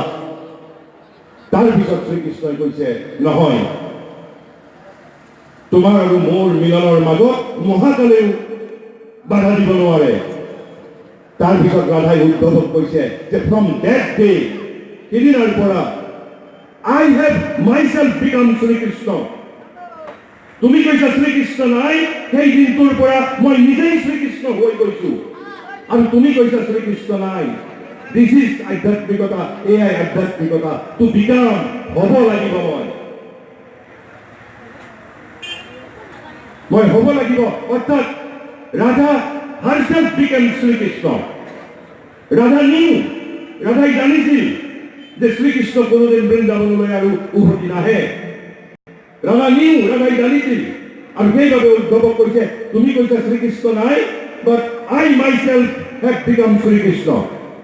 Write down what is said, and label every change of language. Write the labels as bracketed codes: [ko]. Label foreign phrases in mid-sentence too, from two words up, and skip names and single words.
[as] তাৰপিছত শ্ৰীকৃষ্ণই কৈছে, নহয়, তোমাৰ আৰু মোৰ মিলনৰ মাজত মহাকালেও বাধা দিব নোৱাৰে। তাৰপিছত ৰাধাই উদ্ধৱক কৈছে যে [en] from that day, [as] সিদিনাৰ পৰা [en] I have myself become [as] শ্ৰীকৃষ্ণ। তুমি কৈছা শ্ৰীকৃষ্ণ নাই, সেই দিনটোৰ পৰা মই নিজেই শ্ৰীকৃষ্ণ হৈ গৈছো। আৰু তুমি কৈছা শ্ৰীকৃষ্ণ নাই। [en] this is [as] আধ্যাত্মিকতা, এয়াই আধ্যাত্মিকতা। [en] to become, [as] হ'ব লাগিব, মই হ'ব লাগিব। অৰ্থাৎ ৰাধা [en] herself became [as] শ্ৰীকৃষ্ণ। ৰাধাই জানিছিল যে শ্ৰীকৃষ্ণ কোনোদিন বৃন্দাবনলৈ আৰু উভতি নাহে। ৰাধাই জানিছিল। আৰু সেইবাবে উদ্ধৱক কৈছে, তুমি কৈছা শ্ৰীকৃষ্ণ নাই, বাট [en] I myself have become [as] শ্ৰীকৃষ্ণ।